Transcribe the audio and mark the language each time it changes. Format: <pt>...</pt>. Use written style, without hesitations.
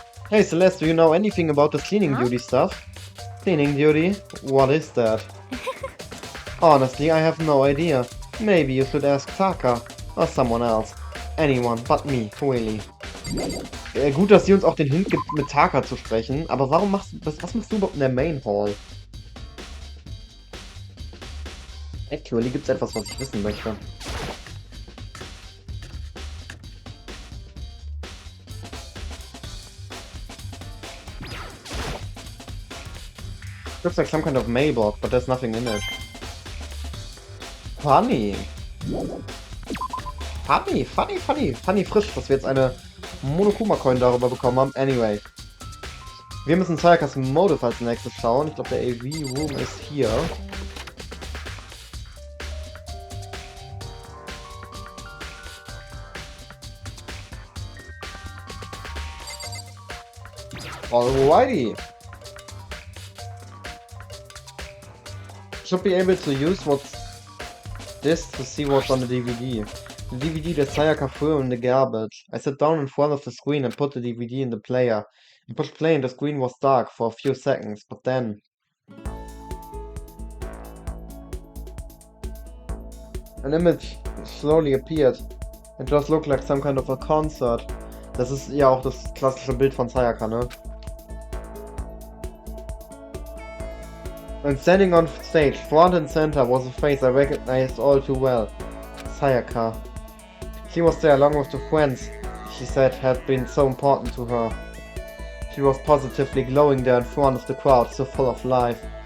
<en>Hey Celeste, do you know anything about this cleaning duty stuff? Cleaning duty? What is that? Honestly, I have no idea. Maybe you should ask Taka or someone else. Anyone but me, really.</en> <de>Gut, dass sie uns auch den Hint gibt, mit Taka zu sprechen, aber warum was machst du überhaupt in der Main Hall? Actually gibt's etwas, was ich wissen möchte.</de> <en>Looks like some kind of mailbox, but there's nothing in it. Funny.</en> <de>Funny frisch, dass wir jetzt eine Monokuma-Coin darüber bekommen haben. Anyway. Wir müssen Sayakas Motive als nächstes schauen. Ich glaube, der AV-Room ist hier.</de> <en>Alrighty. Should be able to use what's this to see what's on the DVD. The DVD that Sayaka threw in the garbage. I sat down in front of the screen and put the DVD in the player. I pushed play and the screen was dark for a few seconds, but then... an image slowly appeared. It just looked like some kind of a concert.</en> <de>Das ist ja auch das klassische Bild von Sayaka, ne?</de> <en>And standing on stage, front and center, was a face I recognized all too well. Sayaka. She was there along with the friends she said had been so important to her. She was positively glowing there in front of the crowd, so full of life.</en>